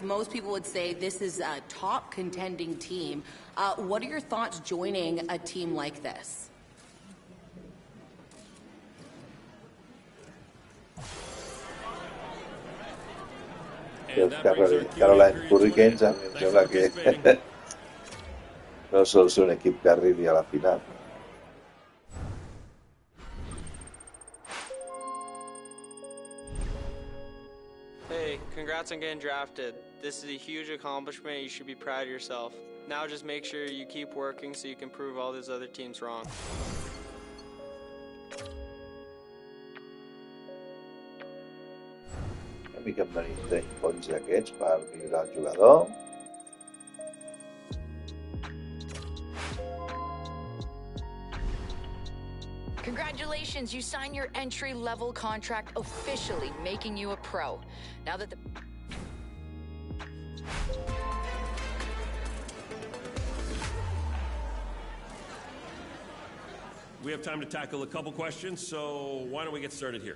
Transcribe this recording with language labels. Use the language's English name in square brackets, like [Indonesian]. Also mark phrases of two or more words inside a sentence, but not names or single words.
[English] Most people would say this is a top contending team. What are your thoughts joining a team like this? [Catalan] Carolina Hurricanes a mi em sembla que no sol ser un equip que arribi a la final. [English] Hey, congrats on getting drafted. This is a huge accomplishment. You should be proud of yourself. Now just make sure you keep working so you can prove all these other teams wrong. [Catalan] Una mica em venir 30 punts d'aquests per millorar el jugador. [English] Congratulations, you signed your entry-level contract officially, making you a pro. Now that the... We have time to tackle a couple questions, so why don't we get started here?